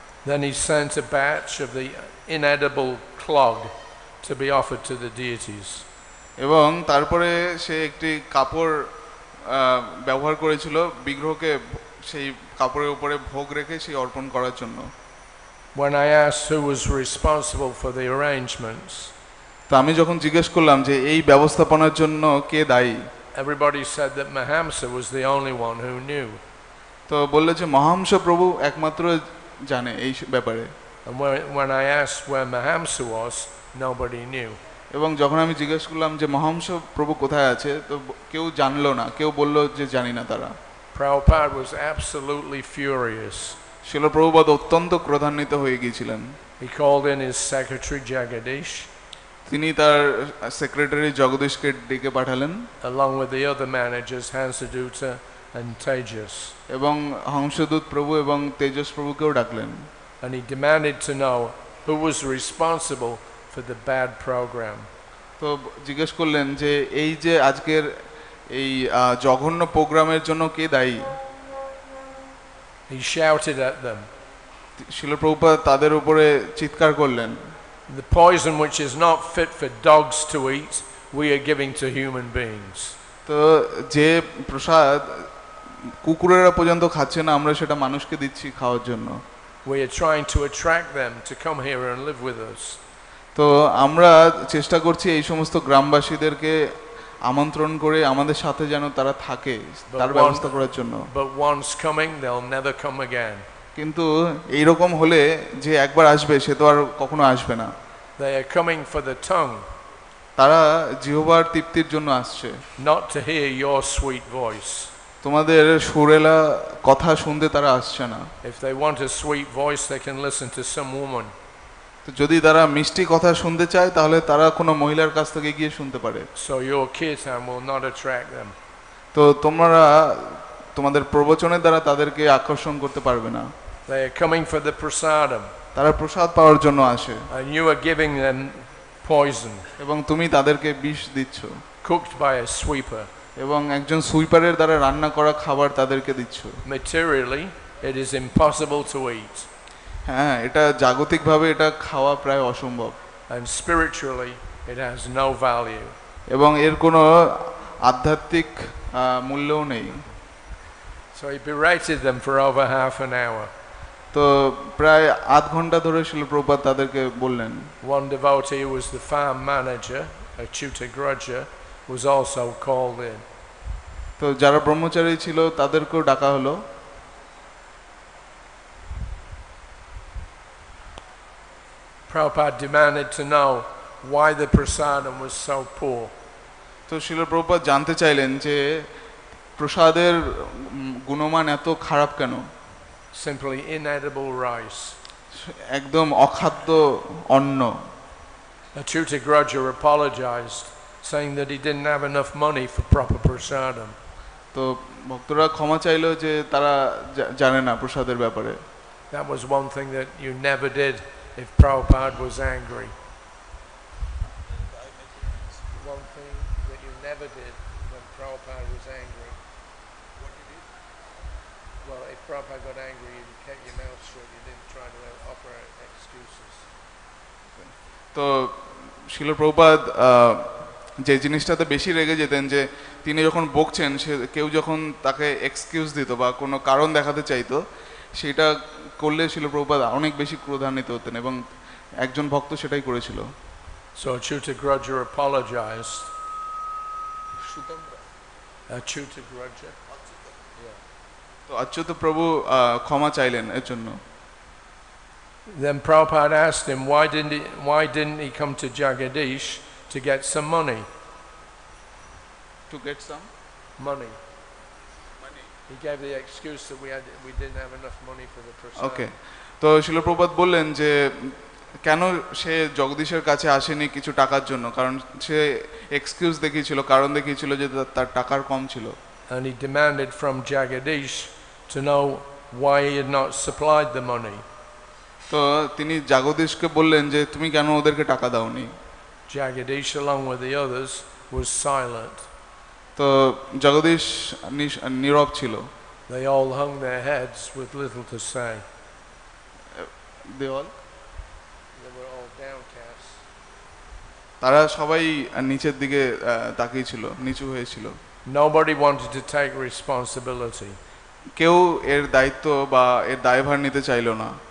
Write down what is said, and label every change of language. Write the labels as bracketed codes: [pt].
[en] Then he sent a batch of the inedible clog to be offered to the deities. [bn] এবং তারপরে সে একটি কাপড় ব্যবহার করেছিল বিগ্রহকে সেই কাপড়ের উপরে ভোগ রেখে সেই অর্পণ করার জন্য। [en] When I asked who was responsible for the arrangements, [bn] তো আমি যখন জিজ্ঞেস করলাম যে এই ব্যবস্থাপনার জন্য কে দায়ী, [en] everybody said that Mahamsa was the only one who knew. [bn] তো বলল যে মহাংস প্রভু একমাত্র জানে এই ব্যাপারে। [en] And when I asked where Mahamsa was, nobody knew. [bn] এবং যখন আমি জিজ্ঞেস করলাম যে মহাংস প্রভু কোথায় আছে, তো কেউ জানলো না, কেউ বলল যে জানি না তারা। [en] Prabhupada was absolutely furious. [bn] শিল প্রভুপাদ অত্যন্ত ক্রোধান্বিত হয়ে গিয়েছিলেন। [en] He called in his secretary Jagadish. [bn] তিনি তার সেক্রেটারি জগদীশকে ডেকে পাঠালেন, [en] along with the other managers Hansaduta and Tejas. [bn] এবং হংসদূত প্রভু এবং তেজস প্রভুকেও ডাকলেন। [en] And he demanded to know who was responsible for the bad program. [bn] তো জিজ্ঞেস করলেন যে এই যে আজকের এই জঘন্য প্রোগ্রামের জন্য কে দায়ী। [en] He shouted at them, [bn] শিল প্রভুপাদ তাদের উপরে চিৎকার করলেন, [en] the poison which is not fit for dogs to eat, we are giving to human beings. [bn] তো যে প্রসাদ কুকুরেরা পর্যন্ত খাচ্ছে না, আমরা সেটা মানুষকে দিচ্ছি খাওয়ার জন্য। [en] We are trying to attract them to come here and live with us. [bn] তো আমরা চেষ্টা করছি এই সমস্ত গ্রামবাসীদেরকে আমন্ত্রণ করে আমাদের সাথে যেন তারা থাকে, তার ব্যবস্থা করার জন্য। [en] But once coming, they'll never come again. [bn] কিন্তু এইরকম হলে যে একবার আসবে সে তো আর কখনো আসবে না। [en] They are coming for the tongue, [bn] তারা জিহ্বার তৃপ্তির জন্য আসছে, [en] not to hear your sweet voice. [bn] তোমাদের সুরেলা কথা শুনতে তারা আসছে না। [en] If they want a sweet voice, they can listen to some woman. [bn] তো যদি তারা মিষ্টি কথা শুনতে চায় তাহলে তারা কোনো মহিলার কাছ থেকে গিয়ে শুনতে পারে। [en] So your kirtan will not attract them. [bn] তো তোমরা তোমাদের প্রবচনের দ্বারা তাদেরকে আকর্ষণ করতে পারবে না। [en] They are coming for the prasadam. [bn] তারা প্রসাদ পাওয়ার জন্য আসে, [en] And you are giving them poison, [bn] এবং তুমি তাদেরকে বিষ দিচ্ছ, [en] cooked by a sweeper. [bn] এবং একজন সুইপারের দ্বারা রান্না করা খাবার তাদেরকে দিচ্ছ। [en] Materially, it is impossible to eat. [bn] হ্যাঁ, এটা জাগতিকভাবে এটা খাওয়া প্রায় অসম্ভব। [en] And spiritually, it has no value. [bn] এবং এর কোনো আধ্যাত্মিক মূল্যও নেই। [en] So he berated them for over half an hour. [bn] তো প্রায় আধ ঘন্টা ধরে শিল প্রভুপাদ তাদেরকে বললেন। [en] One devotee who was the farm manager, Achyuta Grudja, was also called in. [bn] তো যারা ব্রহ্মচারী ছিল তাদেরকেও ডাকা হলো। [en] Prabhupada demanded to know why the prasadam was so poor. [bn] তো শিল প্রভুপাদ জানতে চাইলেন যে প্রসাদের গুণমান এত খারাপ কেন? [en] Simply inedible rice. [bn] একদম অখাদ্য অন্ন। [en] Achyuta Graja apologized, saying that he didn't have enough money for proper prasadam. [bn] তো ভক্তরা ক্ষমা চাইলো যে তারা জানে না প্রসাদের ব্যাপারে। [en] That was one thing that you never did if Prabhupada was angry. One thing that you never did when Prabhupada was angry. What did you do? Well, if Prabhupada got angry, you kept your mouth shut. You didn't try to offer excuses. [bn] তো শিল প্রভুপাদ যে জিনিসটাতে বেশি রেগে যেতেন যে তিনি যখন বকছেন সে কেউ যখন তাকে এক্সকিউজ দিত বা কোনো কারণ দেখাতে চাইতো সেটা করলে শিল প্রভুপাদ অনেক বেশি ক্রোধান্বিত হতেন এবং একজন ভক্ত সেটাই করেছিল। [en] So Achyuta Graja apologized. Achyuta Graja. [bn] তো অচ্যুত প্রভু ক্ষমা চাইলেন এর জন্য। [en] Then Prabhupada asked him why didn't he come to Jagadish to get some money? To get some Money. He gave the excuse that we didn't have enough money for the prasadam. [bn] ওকে, তো শিল প্রভুপাদ বললেন যে কেন সে জগদীশের কাছে আসেনি কিছু টাকার জন্য, কারণ সে এক্সকিউজ দেখিয়েছিল, কারণ দেখিয়েছিল যে তার টাকার কম ছিল। [en] And he demanded from Jagadish to know why he had not supplied the money. [bn] তো তিনি জগদীশকে বললেন যে তুমি কেন ওদেরকে টাকা দাওনি? [en] Jagadish, along with the others, was silent. [bn] তো জগদীশ নীরব ছিল। [en] They all hung their heads with little to say. They were all downcast. [bn] তারা সবাই নিচের দিকে তাকিয়ে ছিল, নিচু হয়েছিল। [en] Nobody wanted to take responsibility. [bn] কেউ এর দায়িত্ব বা এর দায়ভার নিতে চাইল না।